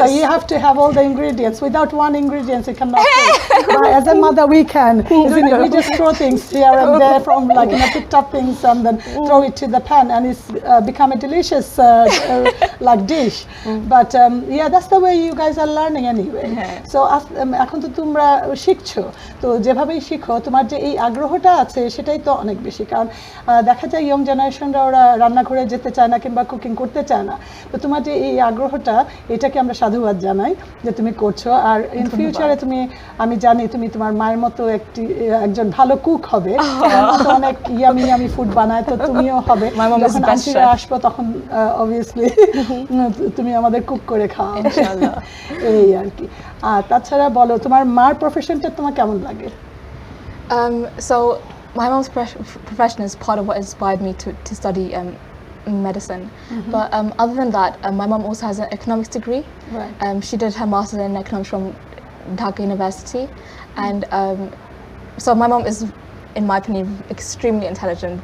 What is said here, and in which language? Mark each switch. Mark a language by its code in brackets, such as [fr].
[en] So you have to have all the ingredients. Without one ingredient, you cannot cook. But as a mother, we can. Isn't it? We just throw things here and there from picked up things and then throw it to the pan, and it's become a delicious like dish. But yeah, that's the way you guys are learning anyway. [bn] So এখন তো তোমরা শিখছো, তো যেভাবেই শিখো তোমার যে এই আগ্রহটা আছে সেটাই তো অনেক বেশি। কারণ দেখা যায় ইয়ং জেনারেশনরা ওরা রান্নাঘরে যেতে চায় না কিংবা কুকিং করতে চায় না। তো তোমার যে এই আগ্রহটা, এটাকে আমরা সাধুবাদ জানাই যে তুমি করছো। আর ইন ফিউচারে আমি জানি তুমি তোমার মায়ের মতো একজন ভালো কুক হবে, অনেক ইয়ামি ফুড বানায়, তো তুমিও হবে। যখন আন্টিরা আসবো তখন অবভিয়াসলি তুমি আমাদের কুক করে খাও ইনশাআল্লাহ। এই আর কি। আর তাছাড়া বলো, তোমার মার প্রফেশনটা তোমার কেমন লাগে? [en] So my mom's profession is part of what inspired me to study medicine. But other than that, my mom also has an economics degree. Right. She did her master's in economics from Dhaka University, and so my mom is, in my opinion, extremely intelligent.